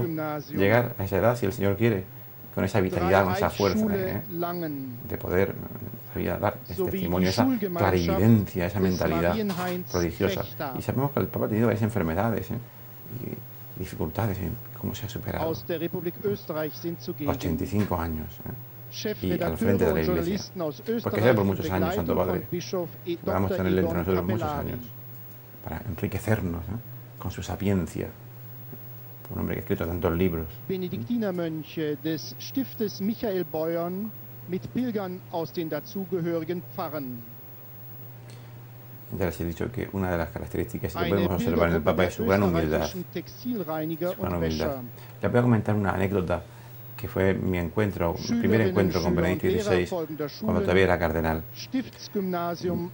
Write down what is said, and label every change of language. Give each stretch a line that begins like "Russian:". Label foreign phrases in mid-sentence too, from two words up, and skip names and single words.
German: Gymnasium.
Spanish: llegar a esa edad, si el Señor quiere, con esa vitalidad, con esa fuerza,
German: Dreieichschule Langen.
Spanish: de poder dar ese
German: Sowie
Spanish: testimonio,
German: die
Spanish: esa
German: Schulgemeinschaft
Spanish: clarividencia, esa
German: des
Spanish: mentalidad
German: Marienheinz
Spanish: prodigiosa.
German: Fechter.
Spanish: Y sabemos que el Papa ha tenido varias enfermedades y dificultades en cómo se ha superado.
German: Aus der Republik Österreich sind zugegen.
Spanish: 85 años. Y al frente
German: Chefredakteure
Spanish: de la
German: und
Spanish: Iglesia.
German: Journalisten aus
Spanish: Porque
German: Österreich
Spanish: sea por
German: in
Spanish: muchos años, Santo
German: Begleitung
Spanish: Padre.
German: von Bischof
Spanish: Vamos a
German: Dr.
Spanish: tenerle entre
German: Idon
Spanish: nosotros muchos
German: Capellani.
Spanish: años para enriquecernos con su sapiencia. Un hombre que ha escrito tantos libros.
German: Benediktinermönche des Stiftes Michael Beuern mit Pilgern aus den dazugehörigen Pfarren.
Spanish: Ya les he dicho que una de las características que
German: Eine
Spanish: podemos observar en el Papa es su gran humildad.
German: österreichischen Textilreiniger
Spanish: Su gran
German: und
Spanish: humildad.
German: Wäscher.
Spanish: Les voy a comentar una anécdota que fue mi primer encuentro con Benedicto XVI, cuando todavía era cardenal.
German: Stiftsgymnasium